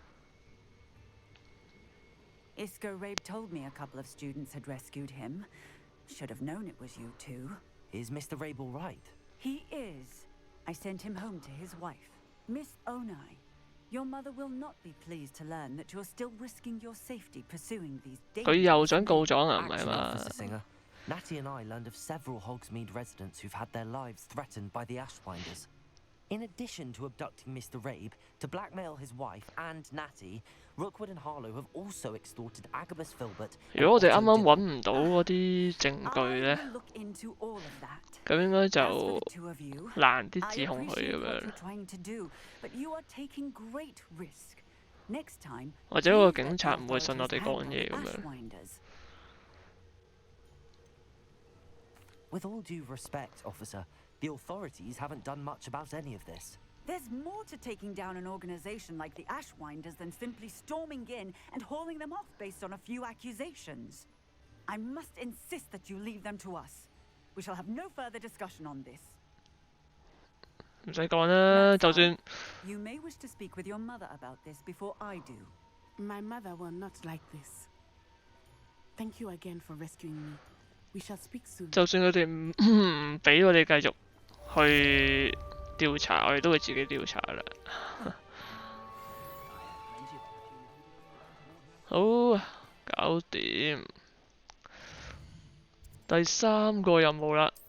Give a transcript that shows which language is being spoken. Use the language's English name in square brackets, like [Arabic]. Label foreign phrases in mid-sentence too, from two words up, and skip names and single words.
[English] Isco Rabe told me a couple of students had rescued him. Should have known it was you two. Is Mr. Rabe all right? He is. I sent him home to his wife. Miss Onai, your mother will not be pleased to learn that you're still risking your safety pursuing these dangerous... [Cantonese] 佢又想告狀啊，唔係嘛？ [English] Natty and I learned of several Hogsmeade residents who've had their lives threatened by the Ashwinders. In addition to abducting Mr. Rabe, to blackmail his wife and Natty, Rookwood and Harlow have also extorted Agabus Filbert. [Cantonese] 如果我哋啱啱揾唔到嗰啲證據咧，咁應該就難啲指控佢咁樣。或者個警察唔會信我哋講嘢咁樣。 [English] With all due respect, officer, the authorities haven't done much about any of this. There's more to taking down an organization like the Ashwinders than simply storming in and hauling them off based on a few accusations. I must insist that you leave them to us. We shall have no further discussion on this. [Cantonese] 唔使講啦，就算 [English] You may wish to speak with your mother about this before I do. My mother will not like this. Thank you again for rescuing me. We shall speak soon. [Cantonese] 就算佢哋唔俾我哋繼續去調查，我哋都會自己調查啦。好，搞掂。第3個任務啦。